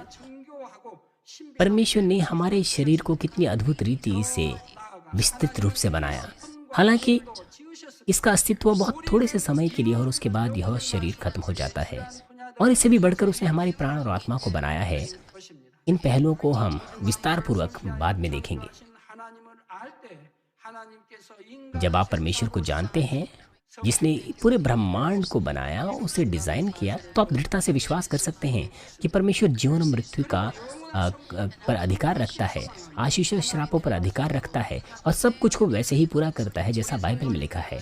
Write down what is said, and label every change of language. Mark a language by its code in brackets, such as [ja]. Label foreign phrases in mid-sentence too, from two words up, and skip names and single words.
[ko] 정교하고 신비한 [hi] परमेश्वर ने हमारे शरीर को कितनी अद्भुत रीति से विस्तृत रूप से बनाया। हालांकि [ko] 지으셨습니다. [hi] इसका अस्तित्व बहुत थोड़े से समय के लिए और उसके बाद यह शरीर खत्म हो जाता है। और इससे भी बढ़कर उसने हमारी प्राण और आत्मा को बनाया है। [ko] 것입니다. [hi] इन पहलुओं को हम विस्तार पूर्वक बाद में देखेंगे। [ko] 하나님을 알 때 하나님께서 인간 [hi] जब आप परमेश्वर को जानते हैं जिसने पूरे ब्रह्मांड को बनाया, उसे डिज़ाइन किया, तो आप दृढ़ता से विश्वास कर सकते हैं कि परमेश्वर जीवन और मृत्यु का पर अधिकार रखता है, आशीष और श्रापों पर अधिकार रखता है और सब कुछ को वैसे ही पूरा करता है जैसा बाइबल में लिखा है।